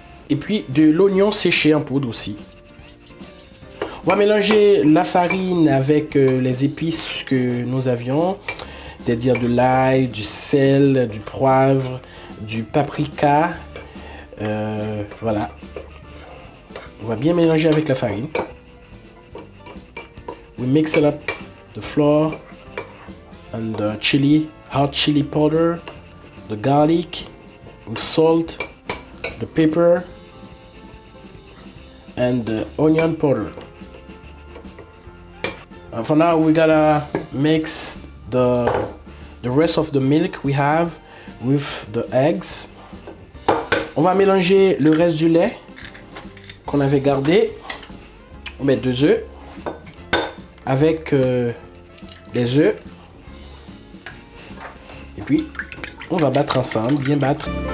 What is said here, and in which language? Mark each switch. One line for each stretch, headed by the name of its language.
French: Et puis de l'oignon séché en poudre aussi. On va mélanger la farine avec les épices que nous avions, c'est-à-dire de l'ail, du sel, du poivre, du paprika. Voilà. On va bien mélanger avec la farine.
English: We mix it up, the flour and the chili, hot chili powder, the garlic with salt, the pepper and the onion powder. And for now, we gotta mix the rest of the milk we have with the eggs.
French: On va mélanger le reste du lait qu'on avait gardé. On met 2 œufs avec les œufs. Et puis, on va battre ensemble, bien battre.